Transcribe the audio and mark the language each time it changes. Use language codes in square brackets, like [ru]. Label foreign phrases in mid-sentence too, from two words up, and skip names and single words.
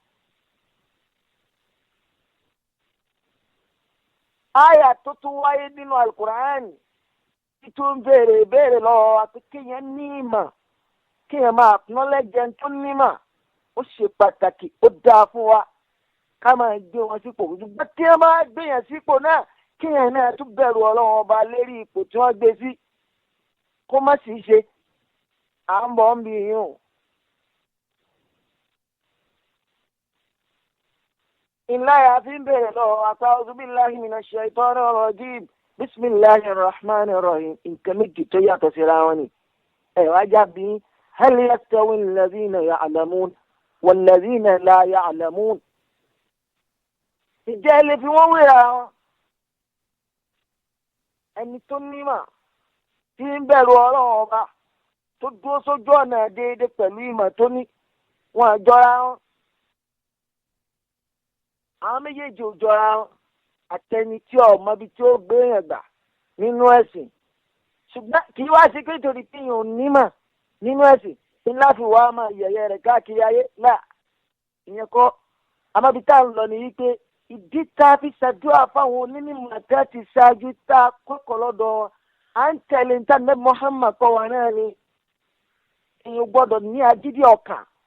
[yo] àyà tó tún wáyé nínú Al-Qur'an tí tó ń béèrè lọ́wọ́ àti kéèyàn ní ìmọ̀ kéèyàn máa acknowledge tó nímọ̀ ó ṣe pàtàkì ó dáa fún wa ká máa gbé wọn sípò ṣùgbọ́n tí wọ́n máa gbé yẹn sípò náà kéèyàn náà tún bẹ̀rù Ọlọ́run ọba lérí ipò tí wọ́n gbé sí kó má sì ṣe à ń bọ̀ ń bí yín o. ìláyà fi ń bèrè lọ́wọ́ [ar] أعوذ بالله من الشيطان الرجيم بسم الله الرحمن الرحيم [yo] nǹkan méjì tó yàtọ̀ síra wọn ni ẹ̀ wá jábí [ar] هل يستوي الذين يعلمون والذين لا يعلمون. [yo] ìjẹ́ ilé fi wọ́n wéra wọn ẹni tó nímọ̀ tí ń bẹ̀rù Ọlọ́run ọba tó dúró sójú ọ̀nà déédéé pẹ̀lú ìmọ̀ tó ní wọn àjọra wọn. àwọn méjèèjì ò jọra wọn àtẹni tí ọmọ bíi tí ó gbé yàn gbà nínú ẹ̀sìn ṣùgbọ́n kì í wá sí pé torí pé èèyàn ò nímọ̀ nínú ẹ̀sìn ńlá fi wá máa yẹ̀yẹ́ rẹ̀ káàkiri ayé náà ìyẹn kọ́ amábítà ń lọ ní wípé ìdí tá a fi ṣàdúrà fáwọn onímọ̀ tá ti ṣáájú tá a kọ́kọ́ lọ́dọ̀ wọn à ń tẹ̀lé ní tàbí Muhammad kọ́ wa náà ni èèyàn gbọ́dọ̀ ní agídí ọkàn